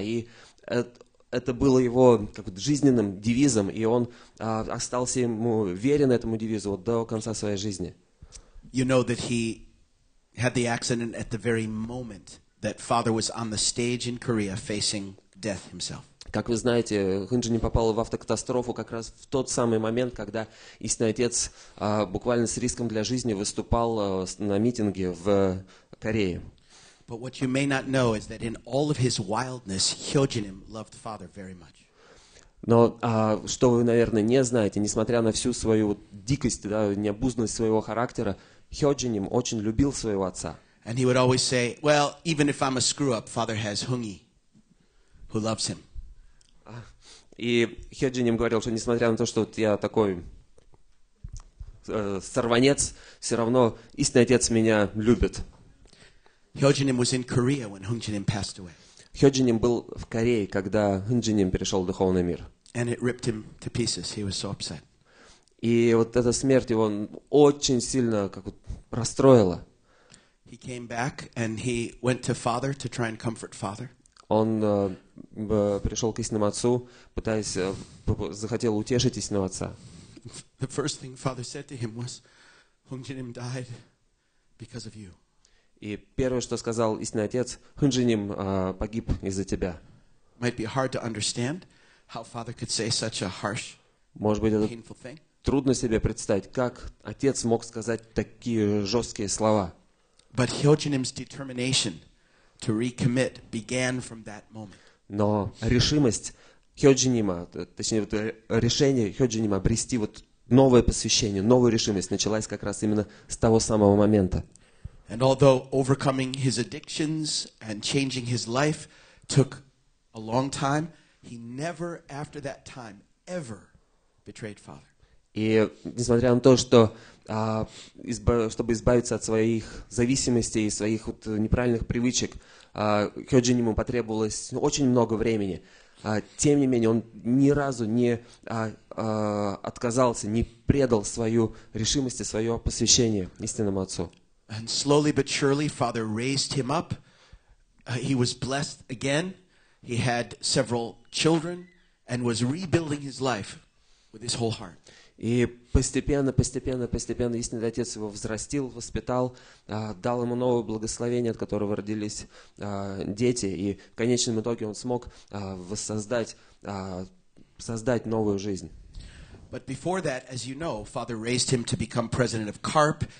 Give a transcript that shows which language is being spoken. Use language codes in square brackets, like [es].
[ru] И это было его жизненным девизом, и он остался ему верен этому девизу до конца своей жизни. [en] You know that he had the accident at the very moment that father was on the stage in Korea facing death himself. [ru] Как вы знаете, Хынджиним попал в автокатастрофу как раз в тот самый момент, когда истинный отец буквально с риском для жизни выступал на митинге в Корее. [en] But what you may not know is that in all of his wildness, Hyojinim loved father very much. [ru] Но что вы, наверное, не знаете, несмотря на всю свою дикость, да, необузданность своего характера, Хёджиним очень любил своего отца. [en] And he would always say, well, even if I'm a screw-up, father has Hungi, who loves him. [ru] И Хёджиним говорил, что несмотря на то, что вот я такой сорванец, все равно истинный отец меня любит. [en] Hyojinim was in Korea when Hungjinim passed away. [ru] Хёджиним был в Корее, когда Хынджиним перешел в духовный мир. [en] And it ripped him to pieces. He was so upset. [ru] И вот эта смерть его очень сильно как вот расстроила. [en] He came back and he went to father to try and comfort father. [ru] Он пришел к истинному отцу, пытаясь, захотел утешить истинного отца. [en] The first thing father said to him was, Hungjinim died because of you. [ru] И первое, что сказал истинный отец, Хынджиним погиб из-за тебя. [en] Might be hard to understand how father could say such a harsh, [ru] Может быть, это painful thing. трудно себе представить, как отец мог сказать такие жесткие слова. [en] But Hyojinim's determination to recommit began from that moment. [ru] Но решимость Хёджинима, точнее, вот решение Хёджинима обрести вот новое посвящение, новую решимость началась как раз именно с того самого момента. [en] And although overcoming his addictions and changing his life took a long time, he never after that time ever betrayed father. [ru] И несмотря на то, что чтобы избавиться от своих зависимостей и своих вот неправильных привычек, Хёджиниму потребовалось очень много времени. Тем не менее, он ни разу не отказался, не предал свою решимость и свое посвящение истинному отцу. [en] And slowly but surely, father raised him up. He was blessed again. He had several children and was rebuilding his life with his whole heart. [ru] И постепенно истинный отец его взрастил, воспитал, дал ему новое благословение, от которого родились дети. И в конечном итоге он смог воссоздать, создать новую жизнь. [en] But before that, as you know, father raised him to become president of CARP.